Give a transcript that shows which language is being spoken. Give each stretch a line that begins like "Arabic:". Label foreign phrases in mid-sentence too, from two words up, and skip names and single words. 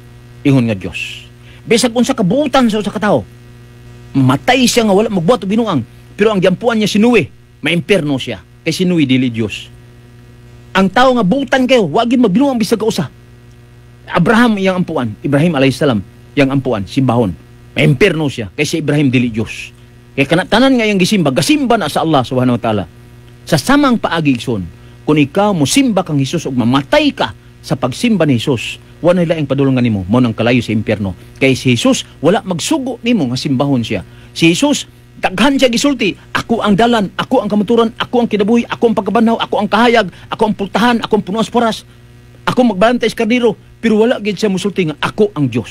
Cebuano: Ingon nga Dios. Bisag unsa ka buutan sa usa ka tawo. Matay siya nga wala magbuhat og binuang. Pero ang giampuan niya si Noe, may impierno siya. Kay si Noe dili Dios. Ang tao nga buutan kayo, wa gyud magbinuang bisag ka usa. Abraham iyang ampuan, Ibrahim
Arabic: عليه السلام
Cebuano: iyang ampuan, simbahon. May impierno siya kay si Ibrahim dili Dios. Kay kanatanan nga iyang gisimba, gasimba na sa Allah
Arabic: سبحانه وتعالى.
Cebuano: Sa samang paagi igsoon, kung ikaw mo simba kang Hesus ug mamatay ka sa pagsimba ni Hesus, wala laing padulong nimo mo nang kalayo sa impierno. Kay si Hesus wala magsugo nimo nga simbahon siya. Si Hesus daghan siya gisulti, ako ang dalan, ako ang kamaturan, ako ang kinabuhi, ako ang pagkabanhaw, ako ang kahayag, ako ang pultahan, ako ang punuas poras, ako magbantay sa kardiro, pero wala gid siya musulti nga ako ang Dios.